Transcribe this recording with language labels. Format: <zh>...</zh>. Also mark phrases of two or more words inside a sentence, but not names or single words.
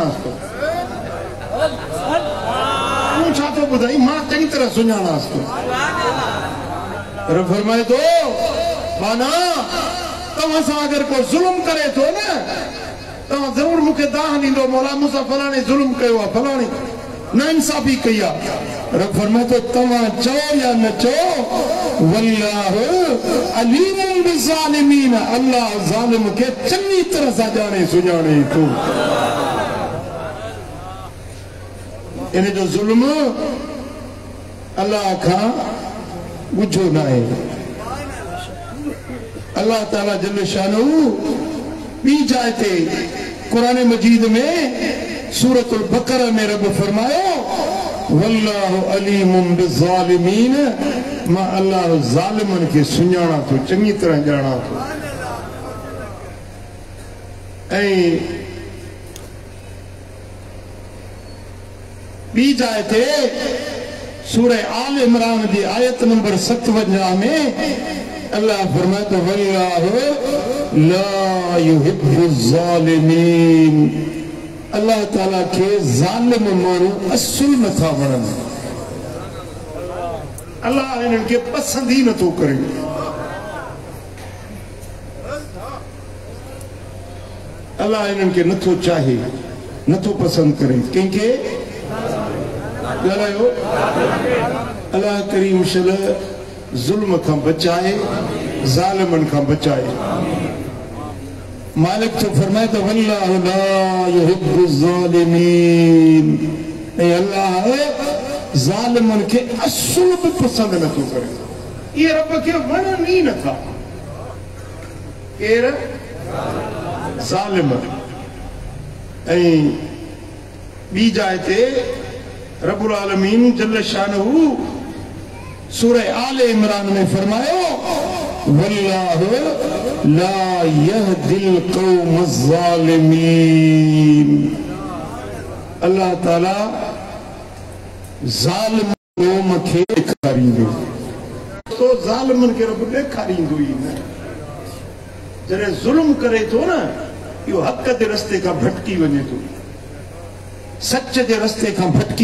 <sd>तूं छा थो ॿुधाई मां चङी तरह सुञाणासि थो पर फरमाए थो माना तव्हां सां अगरि को ज़ुल्म करे थो न तव्हां ज़रूर मूंखे दाह ॾींदो मौला मूंसां फलाणे ज़ुल्म कयो आहे फलाणी नाइंसाफ़ी कई आहे रब फरमाए थो तव्हां चओ या न चओ</sd> <ar>والله عليم بالظالمين</ar> <sd>अल्लाह ज़ालिम खे चङी तरह सां ॼाणे सुञाणे थो इन जो ज़ुल्म अल्लाह खां ॻुझो न आहे अल्लाह ताला</sd> <ar>जल शानहू</ar> <sd>ॿी जाइ ते क़ुरान मजीद में सूरतुल बकरा में रब फरमायो</sd> <ar>والله عليم بالظالمين</ar> <sd>मां अल्लाह ज़ालिमन खे सुञाणा थो चङी तरह ॼाणा थो ऐं ॿी जाइ ते सूरह आल इमरान जी आयत नंबर 57 में अल्लाह फरमाए थो</sd> <ar>والله لا يحب الظالمين</ar> <sd>अल्लाह ताला के ज़ालिम माण्हू असुल नथा वणनि अल्लाह इन्हनि खे पसंद ही नथो करे अल्लाह इन्हनि खे नथो चाहे नथो पसंद करे कंहिंखे ॻाल्हायो अल्लाह करीम शल ज़ुल्म खां बचाए ज़ालिमनि खां बचाए मालिक तो फरमाए तो</sd> <ar>والله لا يحب الظالمين</ar> <sd>ऐ अल्लाह ज़ालिमन के असुल भी पसंद नथो करे ये रब के वणनि ई नथा केर ज़ालिम ऐ ॿी जाइ ते</sd> <ar>رب العالمين جل شأنه</ar> <sd>सूरह आल इमरान में फरमायो</sd> <ar>والله لا يهدي القوم الظالمين</ar> <sd>अल्लाह ताला ज़ालिम क़ौम खे ॾेखारींदो तो ज़ालिमनि खे रब ॾेखारींदो ई न जॾहिं ज़ुल्म करे थो न इहो हक़ जे रस्ते खां भटकी वञे थो सच जे रस्ते खां भटकी</sd>